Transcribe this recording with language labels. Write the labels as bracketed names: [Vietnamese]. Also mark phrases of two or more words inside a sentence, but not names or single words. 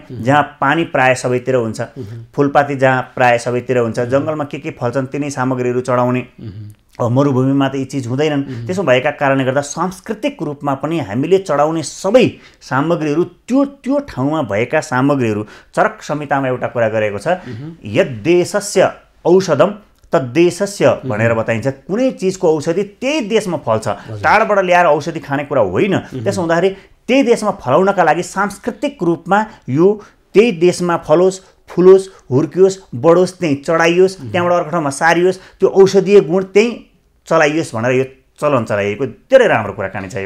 [Nepali] जहाँ पानी प्राय सबैतिर हुन्छ, फुलपाती जहाँ प्राय सबैतिर हुन्छ, जङ्गलमा के फल्छन् तिनै सामग्रीहरू चढाउने। मरुभूमिमा त यी चिज हुँदैनन्। त्यसो भएका कारणले गर्दा सांस्कृतिक रूपमा पनि हामीले चढाउने सबै सामग्रीहरू त्यो ठाउँमा भएका सामग्रीहरू, चरक संहितामा एउटा कुरा गरेको छ, [Sanskrit] यद् देशस्य औषधम तद्देशस्य [Nepali] भनेर बताइन्छ। कुनै चिजको औषधि त्यही देशमा फल्छ, टाढाबाट ल्याएर औषधि खाने कुरा होइन। त्यसो हुँदाखेरि त्यही देशमा फलाउनका लागि सांस्कृतिक रूपमा यो त्यही देशमा फलोस्, फुलोस्, हुर्कियोस्, बढोस्, त्यहीँ चढाइयोस्, त्यहाँबाट अर्को ठाउँमा सारियोस्, त्यो औषधीय गुण त्यहीँ चलाइयोस् भनेर यो चलन चलाइएको धेरै राम्रो कुराकानी छ यो।